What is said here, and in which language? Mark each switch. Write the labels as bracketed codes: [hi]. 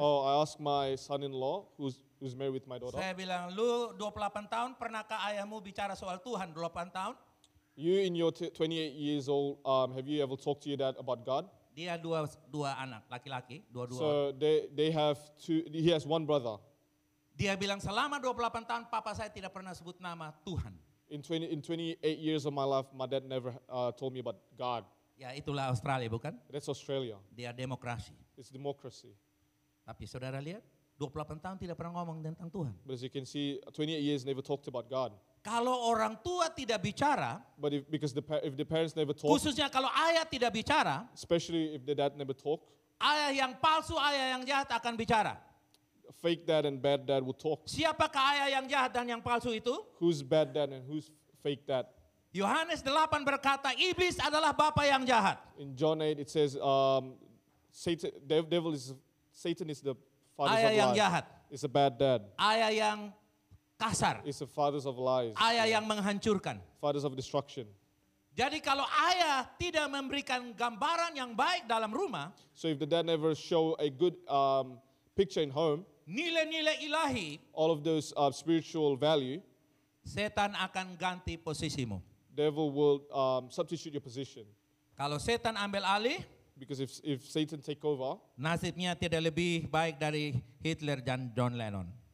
[en] Oh, I asked my son-in-law, who's married with my daughter. [id] Saya bilang, lu 28 tahun, pernahkah ayahmu bicara soal Tuhan 28 tahun? [en] You in your 28 years old, have you ever talked to your dad about God? [id] Dia dua anak, laki-laki, dua-dua. [en] So they have he has one brother. [id] Dia bilang, selama 28 tahun, papa saya tidak pernah sebut nama Tuhan. [en] In 28 years of my life, my dad never told me about God. [id] Ya itulah Australia bukan? [en] That's Australia. [id] Dia demokrasi. [en] It's democracy. [id] Tapi saudara lihat, 28 tahun tidak pernah ngomong tentang Tuhan. [en] But as you can see, 28 years never talked about God. [id] Kalau orang tua tidak bicara, [en] But if the parents never talk, [id] khususnya kalau ayah tidak bicara, [en] especially if the dad never talk, [id] ayah yang palsu, ayah yang jahat akan bicara. [en] fake dad and bad dad will talk. [id] Siapakah ayah yang jahat dan yang palsu itu? [en] Who's bad dad and who's fake dad? [id] Yohanes 8 berkata, iblis adalah bapa yang jahat. [en] In John 8 it says Satan is the father [id] Ayah [en] of [id] yang [en] lies. [id] jahat. [en] It's a bad dad. [id] Ayah yang kasar. [en] It's the fathers of lies. [id] Ayah yang menghancurkan. [en] Fathers of destruction. [id] Jadi kalau ayah tidak memberikan gambaran yang baik dalam rumah, [en] So if the dad never show a good picture in home, [id] nilai-nilai ilahi, [en] all of those spiritual value, [id] setan akan ganti posisimu. [en] devil will substitute your position. [id] Kalau setan ambil alih, [en] Because if Satan take over, [id] nasibnya tidak lebih baik dari Hitler dan John Lennon.